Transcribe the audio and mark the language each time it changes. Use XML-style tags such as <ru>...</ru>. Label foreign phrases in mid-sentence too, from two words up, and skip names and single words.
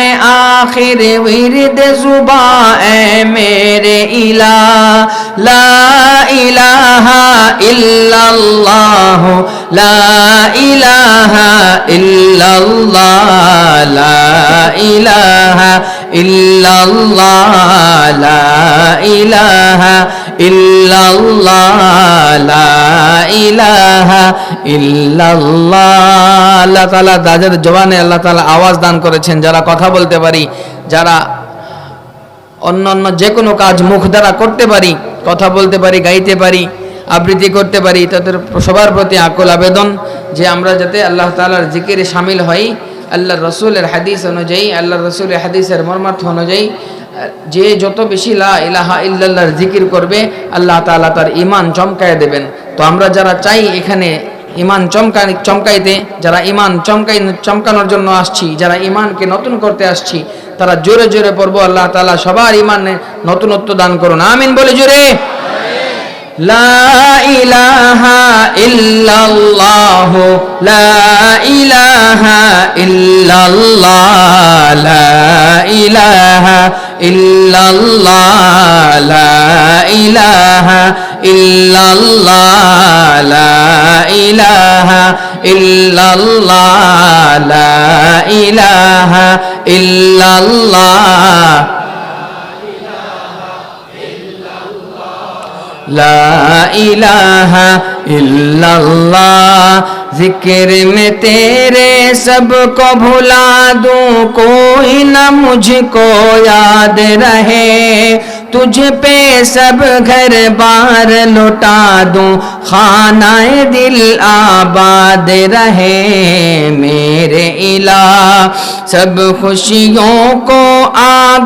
<ur>آخر ورد زباں، اے میرے الہ</ur> <ar>لا الہ الا اللہ، لا الہ الا اللہ، لا الہ الا اللہ، لا الہ الا اللہ، لا الہ الا اللہ۔</ar> <bn>আল্লাহ তাআলা যাদের জবানে আল্লাহ তাআলা আওয়াজ দান করেছেন, যারা কথা বলতে পারি, যারা অন্যান্য যে কোনো কাজ মুখ দ্বারা করতে পারি, কথা বলতে পারি, গাইতে পারি, আবৃত্তি করতে পারি, তাদের সবার প্রতি আকুল আবেদন যে আমরা যাতে আল্লাহ তাআলার জিকিরে শামিল হই। আল্লাহর রাসূলের হাদিস অনুযায়ী, আল্লাহর রাসূলের হাদিসের মর্মার্থ অনুযায়ী যে যত বেশি</bn> <ar>لا إله إلا الله</ar> <bn>জিকির করবে আল্লাহ তাআলা তার ঈমান চমকায় দেবেন। তো আমরা যারা চাই এখানে ঈমান চমকাইতে, যারা ঈমান চমকানোর জন্য আসছি, যারা ঈমানকে নতুন করতে আসছি, তারা জোরে জোরে পড়বো আল্লাহ তাআলা সবার ঈমানে নতুনত্ব দান করুন, আমিন বলে জোরে।</bn> <ar>لا إله إلا الله، لا إله إلا الله، لا إله إلا الله، لا إله إلا الله، لا إله إلا الله، لا إله إلا الله, لا الہ الا اللہ۔</ar> <ur>ذکر میں تیرے سب کو بھلا دوں، کوئی نہ مجھ کو یاد رہے، تجھ پہ سب گھر بار لوٹا دوں، خانہ دل آباد رہے، میرے الہ سب خوشیوں کو آگ</ur>